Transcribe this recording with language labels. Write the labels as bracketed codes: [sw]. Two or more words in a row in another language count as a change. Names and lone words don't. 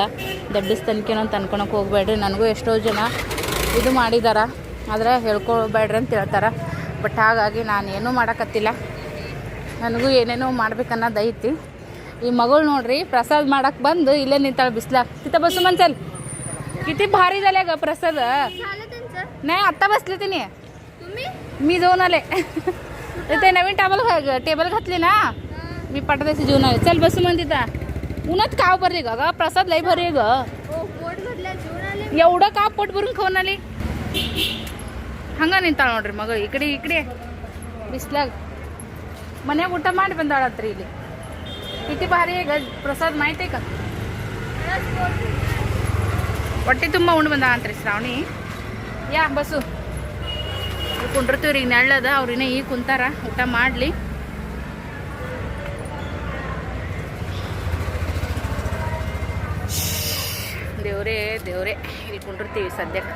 [kn] ದೊಡ್ಡ ತನಿಖೆನೋ ಅಂತ ಅನ್ಕೊಳಕ್ಕೆ ಹೋಗ್ಬೇಡ್ರಿ. ನನಗೂ ಎಷ್ಟೋ ಜನ ಇದು ಮಾಡಿದಾರ, ಆದರೆ ಹೇಳ್ಕೊಳ್ಬೇಡ್ರಿ ಅಂತ ಹೇಳ್ತಾರೆ. ಬಟ್ ಹಾಗಾಗಿ ನಾನು ಏನೂ ಮಾಡೋಕತ್ತಿಲ್ಲ. ನನಗೂ ಏನೇನೋ ಮಾಡ್ಬೇಕನ್ನೋದು ಐತಿ. ಈ ಮಗಳು ನೋಡ್ರಿ ಪ್ರಸಾದ ಮಾಡಕ್ಕೆ ಬಂದು ಇಲ್ಲೇ ನಿಂತಾಳೆ ಬಿಸ್ಲಾಗ. [mr] तिथं बसू म्हणचाल. किती भारी झाले ग प्रसाद. नाही आत्ता बसले तिने, मी जाऊन आले. ते नवीन टेबल घातली ना, मी पटादेशी जेवून आले. चल बसू म्हण तिथं. उन्हात काव भरली ग प्रसाद लई भरी ग. एवढं का पोट भरून खाऊन आली. [kn] ಹಂಗ ನಿಂತಾಳ ನೋಡ್ರಿ ಮಗಳು. ಈ ಕಡೆ ಬಿಸ್ಲಾಗ ಮನ್ಯಾಗ ಊಟ ಮಾಡಿ ಬಂದಾಳತ್ರಿ. [mr] ಇಲ್ಲಿ किती भारी आहे ग प्रसाद, माहिती आहे का. [kn] ಹೊಟ್ಟೆ ತುಂಬ ಉಂಡು ಬಂದ ಅಂತ್ರಿ ಶ್ರಾವಣಿ. ಯಾ ಬಸ್ಸು ಕುಂಡಿರ್ತೀವ್ರಿ. ಈಗ ನೆಳ್ಳದ ಅವ್ರಿನ್ನ ಈಗ ಕುಂತಾರ, ಊಟ ಮಾಡಲಿ. ದೇವ್ರೇ ಇಲ್ಲಿ ಕುಂಡಿರ್ತೀವಿ ಸದ್ಯಕ್ಕೆ.